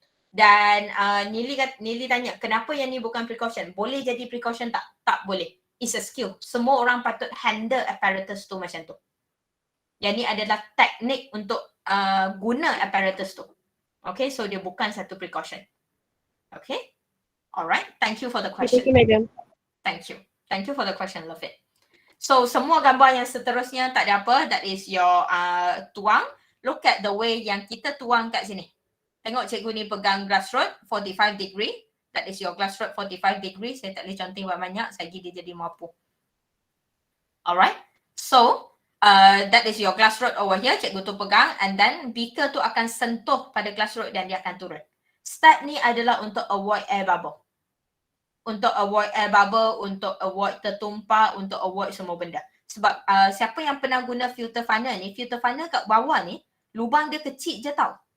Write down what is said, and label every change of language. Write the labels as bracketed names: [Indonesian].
[Malay] Dan Nili tanya, kenapa yang ni bukan precaution? Boleh jadi precaution tak? Tak boleh. [English] It's a skill. [Malay] Semua orang patut handle apparatus tu macam tu. Yang ni adalah teknik untuk guna apparatus tu. Okay, so dia bukan satu precaution. Okay? [English] Alright, thank you for the question. Thank you, madam. Thank you. Thank you for the question, love it. [Malay] So semua gambar yang seterusnya tak ada apa. [English] That is your tuang. Look at the way [Malay] yang kita tuang kat sini. Tengok cikgu ni pegang glass rod 45 degree. [English] That is your glass rod 45 degree. [Malay] Saya tak boleh conteng banyak-banyak. Sagi dia jadi mampu. Alright. [English] So, that is your glass rod over here. [Malay] Cikgu tu pegang. [English] And then [Malay] beaker tu akan sentuh pada glass rod dan dia akan turun. Step ni adalah untuk avoid air bubble. Untuk avoid air bubble, untuk avoid tertumpah, untuk avoid semua benda. Sebab siapa yang pernah guna filter funnel ni, filter funnel kat bawah ni, lubang dia kecil je tau.